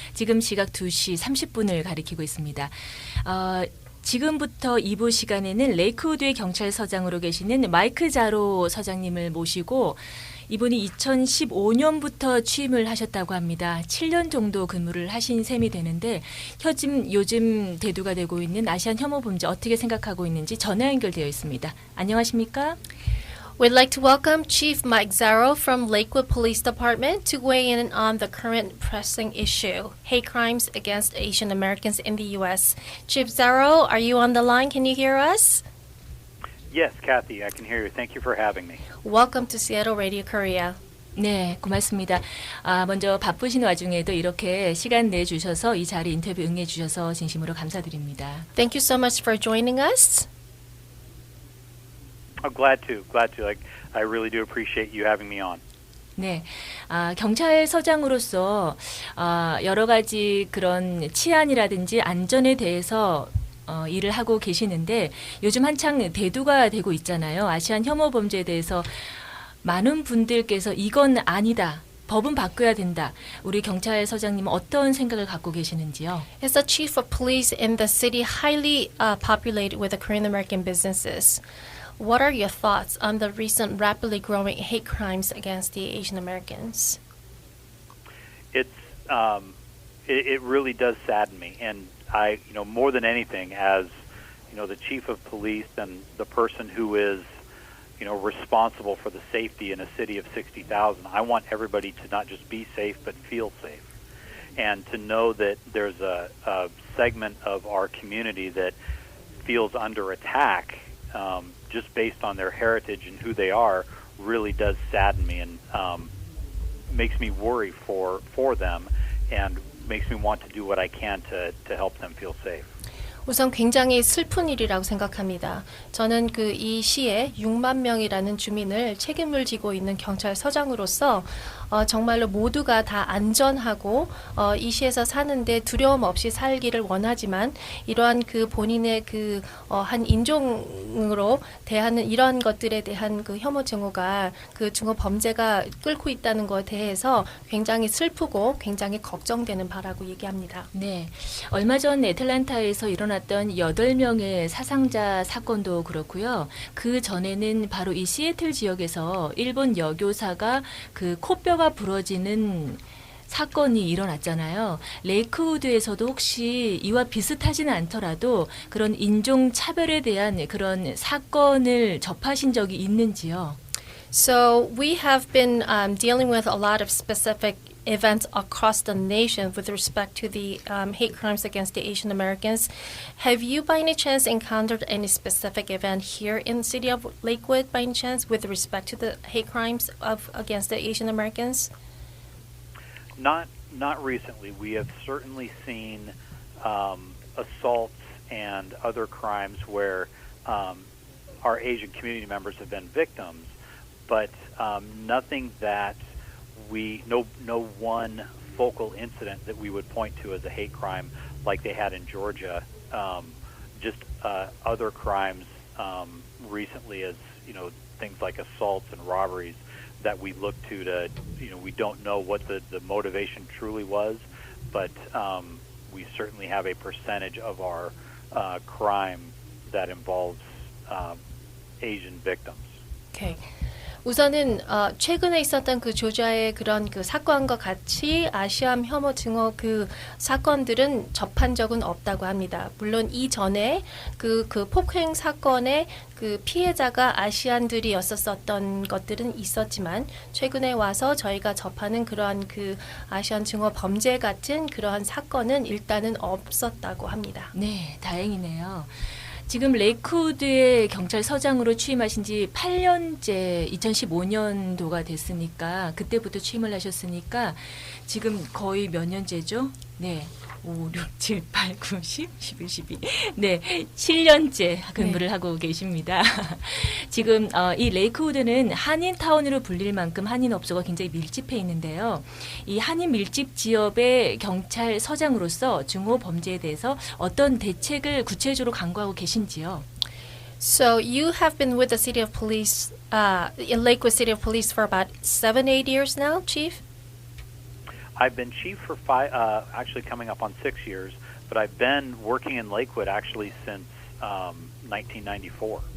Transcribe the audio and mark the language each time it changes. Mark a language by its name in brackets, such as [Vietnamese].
[Korean] 지금 시각 2시 30분을 가리키고 있습니다. 지금부터 2부 시간에는 레이크우드의 경찰서장으로 계시는 마이크 자로 서장님을 모시고 이분이 2015년부터 취임을 하셨다고 합니다. 7년 정도 근무를 하신 셈이 되는데 요즘 대두가 되고 있는 아시안 혐오 범죄 어떻게 생각하고 있는지 전화 연결되어 있습니다. 안녕하십니까? [English] We'd like to welcome Chief Mike ZARO from Lakewood Police Department to weigh in on the current pressing issue, hate crimes against Asian Americans in the U.S. Chief ZARO, are you on the line? Can you hear us? Yes, Kathy, I can hear you. Thank you for having me. Welcome to Seattle Radio Korea. [Korean] 네, 고맙습니다. 먼저 바쁘신 와중에도 이렇게 시간 내주셔서 이 자리 인터뷰 응해주셔서 진심으로 감사드립니다. [English] Thank you so much for joining us. I'm glad to. I really do appreciate you having me on. [Korean] 네, 경찰서장으로서 여러 가지 그런 치안이라든지 안전에 대해서 일을 하고 계시는데 요즘 한창 대두가 되고 있잖아요. 아시안 혐오 범죄에 대해서 많은 분들께서 이건 아니다. 법은 바꿔야 된다. 우리 경찰서장님은 어떤 생각을 갖고 계시는지요? [English] As the chief of police in the city highly populated with the Korean American businesses, what are your thoughts on the recent rapidly growing hate crimes against the Asian Americans? It really does sadden me, and I, more than anything, as the chief of police and the person who is, responsible for the safety in a city of 60,000, I want everybody to not just be safe but feel safe, and to know that there's a segment of our community that feels under attack. Just based on their heritage and who they are, really does sadden me and makes me worry for them and makes me want to do what I can to help them feel safe. [Korean] 우선 굉장히 슬픈 일이라고 생각합니다. 저는 이 시에 6만 명이라는 주민을 책임을 지고 있는 경찰서장으로서 정말로 모두가 다 안전하고 이 시에서 사는데 두려움 없이 살기를 원하지만 이러한 본인의 한 인종으로 대하는 이러한 것들에 대한 혐오 증오가 증오 범죄가 끓고 있다는 것에 대해서 굉장히 슬프고 굉장히 걱정되는 바라고 얘기합니다. 네, 얼마 전 애틀랜타에서 일어났던 8명의 사상자 사건도 그렇고요. 그 전에는 바로 이 시애틀 지역에서 일본 여교사가 코뼈가 부러지는 사건이 일어났잖아요. 레이크우드에서도 혹시 이와 비슷하지는 않더라도 그런 인종 차별에 대한 그런 사건을 접하신 적이 있는지요? [English] So we have been dealing with a lot of specific events across the nation with respect to the hate crimes against the Asian Americans. Have you by any chance encountered any specific event here in the city of Lakewood by any chance with respect to the hate crimes against the Asian Americans? Not recently. We have certainly seen assaults and other crimes where our Asian community members have been victims, but nothing that no one focal incident that we would point to as a hate crime like they had in Georgia. Just other crimes recently, as things like assaults and robberies that we look to we don't know what the motivation truly was, but we certainly have a percentage of our crime that involves Asian victims. Okay. [Korean] 우선은 최근에 있었던 조지아의 그런 사건과 같이 아시안 혐오 증오 사건들은 접한 적은 없다고 합니다. 물론 이전에 폭행 사건의 피해자가 아시안들이었었던 것들은 있었지만 최근에 와서 저희가 접하는 그러한 아시안 증오 범죄 같은 그러한 사건은 일단은 없었다고 합니다. 네, 다행이네요. 지금 레이크우드의 경찰서장으로 취임하신 지 8년째 2015년도가 됐으니까 그때부터 취임을 하셨으니까 지금 거의 몇 년째죠? 네. 5, 6, 7, 8, 9, 10, 11, 12. 네, 7년째 근무를 하고 계십니다. 지금 이 레이크우드는 한인타운으로 불릴 만큼 한인 업소가 굉장히 밀집해 있는데요. 이 한인 밀집 지역의 경찰서장으로서 증오 범죄에 대해서 어떤 대책을 구체적으로 강구하고 계신지요? [English] So you have been with the City of Police, in Lakewood City of Police for about 7-8 years now, Chief? I've been chief for actually coming up on 6 years, but I've been working in Lakewood actually since 1994.